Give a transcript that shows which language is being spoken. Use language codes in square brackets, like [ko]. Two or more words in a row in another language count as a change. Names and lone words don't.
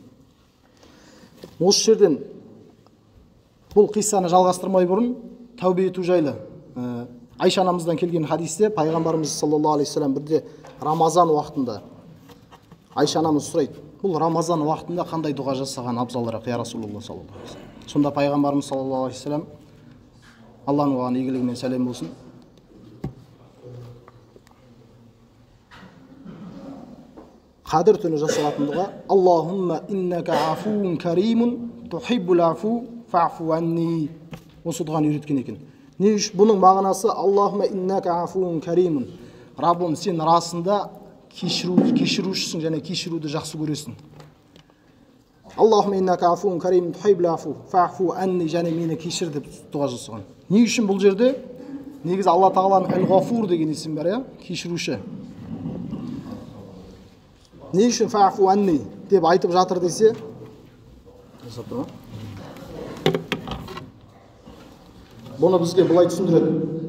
[kk] Осы жерден бұл қиссаны жалғастырмай бұрын тәубе ету жайлы Айша анамыздан келген хадисте пайғамбарымыз [ar] صلى الله عليه وسلم [kk] бірде Рамазан уақытында Айша анамыз сұрайды: "Бұл Рамазан уақытында қандай дұға жасаған абзалырақ, [ar] يا رسول الله صلى الله عليه وسلم?" [kk] Сонда пайғамбарымыз [ar] صلى الله عليه وسلم, [kk] Алланың оған игілігімен сәлем болсын, Қадір түні жасалатын дұға: [ar] "اللهم إنك عفو كريم تحب العفو فاعف عني." [kk] Осы дұғаны үйреткен екен. Не үшін? Бұның мағынасы: [ar] "اللهم إنك عفو كريم." [kk] Раббым, сен расында кешірушісің және кешіруді жақсы көресің. [ar] "اللهم إنك عفو كريم تحب العفو فاعف عني", [kk] және мені кешір деп дұға жасаған. Не үшін бұл жерде? Негізі Алла тағаланың әл-ғафур деген есім бар, иә, кешіруші. Не үшін [ar] فاعف عني [kk] деп айтып жатыр десе, бұны бізге былай түсіндіреді.